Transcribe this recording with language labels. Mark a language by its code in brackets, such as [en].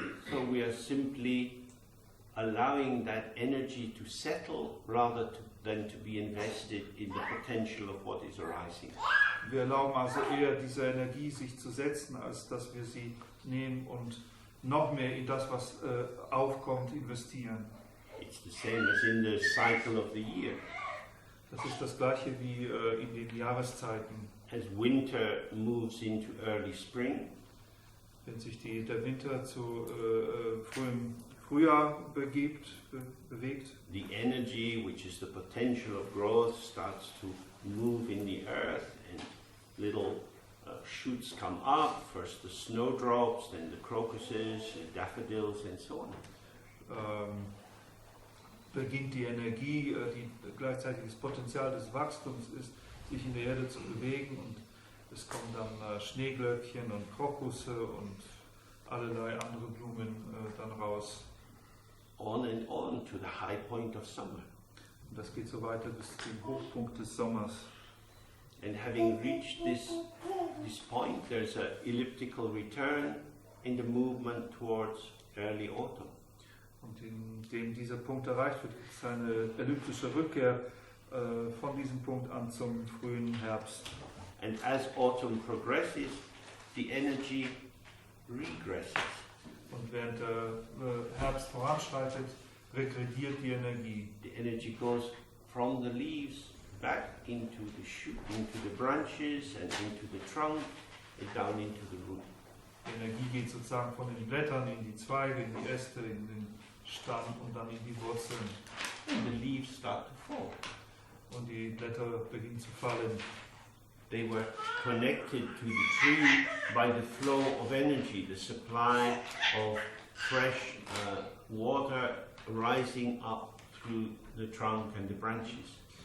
[en] So we are simply allowing that energy to settle rather than to be invested in the potential of what is arising. [de] Wir erlauben also eher diese Energie sich zu setzen, als dass wir sie nehmen und noch mehr in das, was aufkommt, investieren. [en] It's the same as in the cycle of the year. [de] Das ist das gleiche wie in den Jahreszeiten. [en] As winter moves into early spring, [de] wenn sich der Winter zu frühem Frühjahr bewegt, [en] the energy, which is the potential of growth, starts to move in the earth, and little shoots come up. First the snowdrops, then the crocuses, the daffodils, and so on. [de] Beginnt die Energie, die gleichzeitig das Potenzial des Wachstums ist, sich in der Erde zu bewegen, und es kommen dann Schneeglöckchen und Krokusse und allerlei andere Blumen dann raus. [en] On and on to the high point of summer. [de] Und das geht so weiter bis zum Hochpunkt des Sommers. [en] And having reached this point, there's an elliptical return in the movement towards early autumn. [de] Und indem dieser Punkt erreicht wird, gibt es eine elliptische Rückkehr von diesem Punkt an zum frühen Herbst. [en] And as autumn progresses, the energy regresses. [de] Und während der Herbst voranschreitet, regrediert die Energie. [en] The energy goes from the leaves back into the shoot, into the branches and into the trunk and down into the root. [de] Die Energie geht sozusagen von den Blättern in die Zweige, in die Äste, in den Stamm und dann in die Wurzeln. [en] And the leaves start to fall. [de] Und die Blätter beginnen zu fallen. [en] They were connected to the tree by the flow of energy, the supply of fresh water rising up through the trunk and the branches.